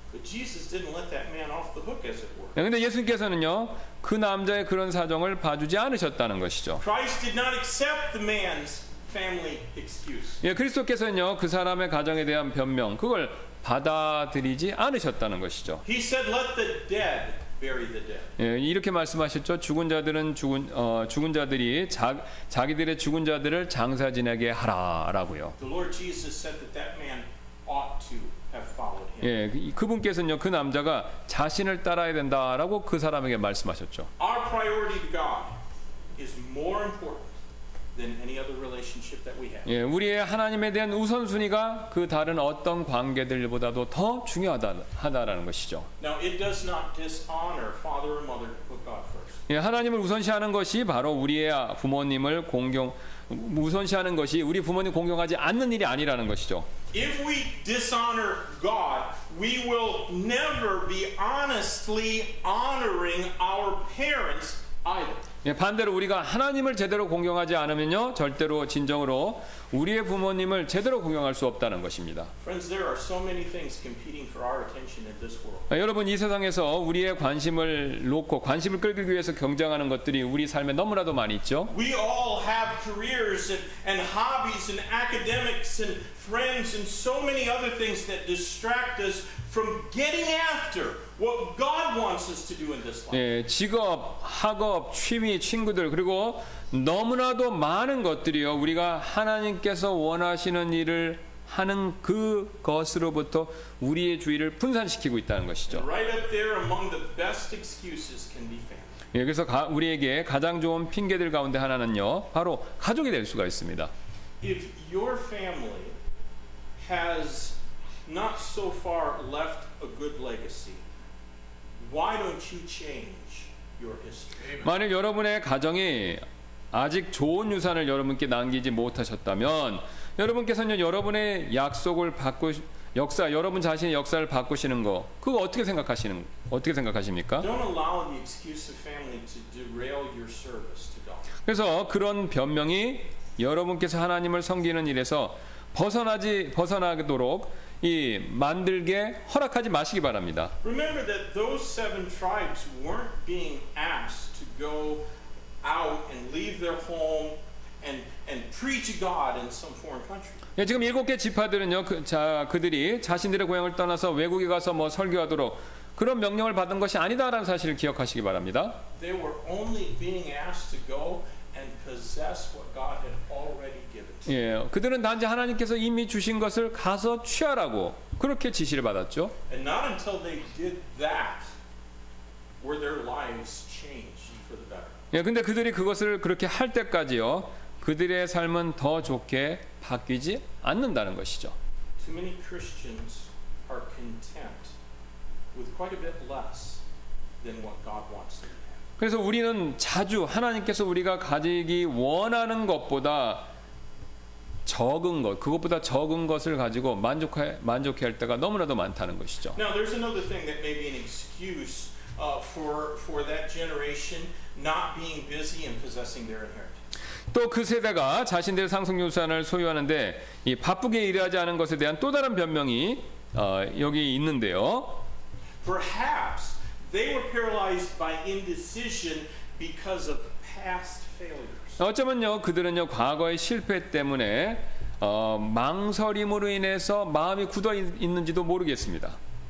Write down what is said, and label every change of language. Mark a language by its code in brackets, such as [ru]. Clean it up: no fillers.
[en] But Jesus didn't let that man off the hook, as it were. [ko] 그런데 예수님께서는요, 그 남자의 그런 사정을 봐주지 않으셨다는 것이죠. [en] Christ did not accept the man's family excuse. [ko] 예, 그리스도께서는요, 그 사람의 가정에 대한 변명 그걸 받아들이지 않으셨다는 것이죠. [en] He said, "Let the dead bury the dead." [ko] 예, 이렇게 말씀하셨죠. 죽은 자들이 자기들의 죽은 자들을 장사 지내게 하라라고요. [en] The Lord Jesus said that that man ought to have followed him. [ko] 예, 그분께서는요, 그 남자가 자신을 따라야 된다라고 그 사람에게 말씀하셨죠. [en] Our priority to God is more important than any other relationship that we have. [ko] 예, 우리의 하나님에 대한 우선순위가 그 다른 어떤 관계들보다도 더 중요하다라는 것이죠. [en] Now, it does not dishonor father or mother to put God first. [ko] 예, 하나님을 우선시하는 것이 바로 우리의 부모님을 우선시하는 것이 우리 부모님 공경하지 않는 일이 아니라는 것이죠. [en] If we dishonor God, we will never be honestly honoring our parents either. [ko] 예, 반대로 우리가 하나님을 제대로 공경하지 않으면요, 절대로 진정으로 우리의 부모님을 제대로 공경할 수 없다는 것입니다. [en] Friends, there are so many things competing for our attention in this world. [ko] 여러분, 이 세상에서 우리의 관심을 놓고 관심을 끌기 위해서 경쟁하는 것들이 우리 삶에 너무나도 많이 있죠. [en] We all have careers and hobbies and academics and friends and so many other things that distract us from getting after what God wants us to do in this life. [ko] 예, 직업, 학업, 취미, 친구들, 그리고 너무나도 많은 것들이요, 우리가 하나님께서 원하시는 일을 하는 그것으로부터 우리의 주의를 분산시키고 있다는 것이죠. [en] Right up there among the best excuses can be family. [ko] 예, 그래서 우리에게 가장 좋은 핑계들 가운데 하나는요, 바로 가족이 될 수가 있습니다. [en] If your family has not so far left a good legacy, why don't you change your history? [ko] 만일 여러분의 가정이 아직 좋은 유산을 여러분께 남기지 못하셨다면, 여러분께서는 여러분의 약속을 여러분 자신의 역사를 바꾸시는 거, 그거 어떻게 생각하십니까? [en] Don't allow the excuse of family to derail your service to God. [ko] 그래서 그런 변명이 여러분께서 하나님을 섬기는 일에서 벗어나도록 만들게 허락하지 마시기 바랍니다. [en] Remember that those 7 tribes weren't being asked to go out and leave their home and preach God in some foreign country. [ko] 예, 지금 7개 지파들은요, 그들이 자신들의 고향을 떠나서 외국에 가서 설교하도록 그런 명령을 받은 것이 아니다라는 사실을 기억하시기 바랍니다. [en] They were only being asked to go and possess what God had already given to them. [ko] 예, 그들은 단지 하나님께서 이미 주신 것을 가서 취하라고 그렇게 지시를 받았죠. [en] And not until they did that were their lives changed for the better. [ko] 예, 근데 그들이 그것을 그렇게 할 때까지요, 그들의 삶은 더 좋게 바뀌지 않는다는 것이죠. [en] Too many Christians are content with quite a bit less than what God wants them to have. [ko] 그래서 우리는 자주 하나님께서 우리가 가지기 원하는 것보다 그것보다 적은 것을 가지고 만족해할 때가 너무나도 많다는 것이죠. [en] Now, there's another thing that may be an excuse for that generation not being busy and possessing their inheritance. [ko] 또 그 세대가 자신들의 상속유산을 소유하는데 이 바쁘게 일하지 않은 것에 대한 또 다른 변명이 여기 있는데요. [en] Perhaps they were paralyzed by indecision because of past failures. [ko] 어쩌면요, 그들은요, 과거의 실패 때문에 망설임으로 인해서 마음이 굳어 있는지도 모르겠습니다.